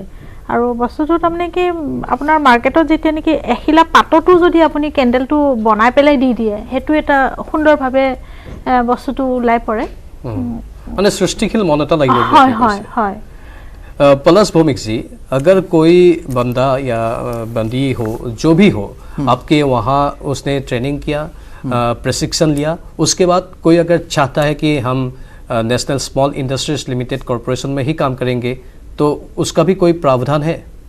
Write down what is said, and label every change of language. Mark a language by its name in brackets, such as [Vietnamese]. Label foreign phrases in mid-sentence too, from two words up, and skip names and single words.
[Assamese] আৰু বস্তুটো তাৰমানে কি আপোনাৰ মাৰ্কেটত যেতিয়া নেকি এখিলা পাততো যদি আপুনি কেণ্ডেলটো বনাই পেলাই দি দিয়ে সেইটো এটা সুন্দৰভাৱে বস্তুটো ওলাই পৰে, মানে সৃষ্টিশীল মন এটা লাগিব। হয় হয় হয়। [Hindi] पलस भौमिक जी, अगर कोई बंदा या बंदी हो, जो भी हो, आपके वहाँ उसने ट्रेनिंग किया, प्रशिक्षण लिया, उसके बाद कोई अगर चाहता है कि हम नेशनल स्मॉल इंडस्ट्रीज लिमिटेड कॉरपोरेशन में ही काम करेंगे, तो उसका भी कोई प्रावधान है?